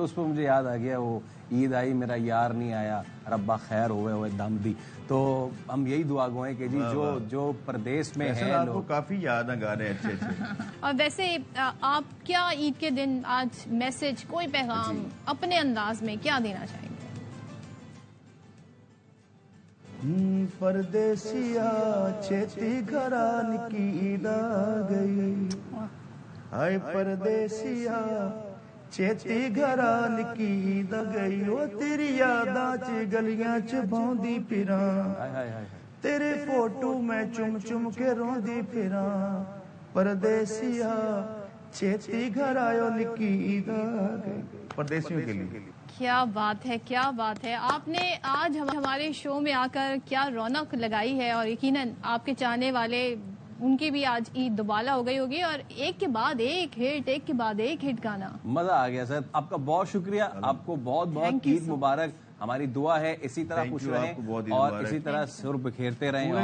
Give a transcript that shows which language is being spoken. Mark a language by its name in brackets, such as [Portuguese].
[Urdu] اس پہ مجھے یاد آ گیا وہ عید آئی میرا یار نہیں آیا, [Punjabi] ربا خیر ہوئے ہوئے دم دی. [Urdu] تو ہم یہی دعا گو ہیں کہ جی جو پردیس میں ہیں آپ کو کافی یاد ہیں گانے اچھے اچھے. اور ویسے آپ کیا عید کے دن آج میسج, کوئی پیغام اپنے انداز میں کیا دینا چاہیں گے؟ [Punjabi] پردیسیا چھیتی گھران کی عید آ گئی, ہائے پردیسیا چھیتی گھران کی عید آ گئی. وہ تیری یاداں چ گلیاں چ بھوندی پھراں, تیرے فوٹو میں چم چم کے روندی پھراں. پردیسیا چھیتی گھر آیو نکی عید آ گئی. [Urdu] پردیسیوں کے لیے کیا بات ہے, کیا بات ہے. آپ نے آج ہمارے شو میں آ کر کیا رونق لگائی ہے, اور یقیناً آپ کے چاہنے والے ان کی بھی آج عید دوبالا ہو گئی ہوگی, اور ایک کے بعد ایک ہٹ, ایک کے بعد ایک ہٹ گانا. مزہ آ گیا سر. آپ کا بہت شکریہ, آپ کو بہت بہت عید مبارک. ہماری دعا ہے اسی طرح خوش رہیں اور اسی طرح سر بکھیرتے رہیں.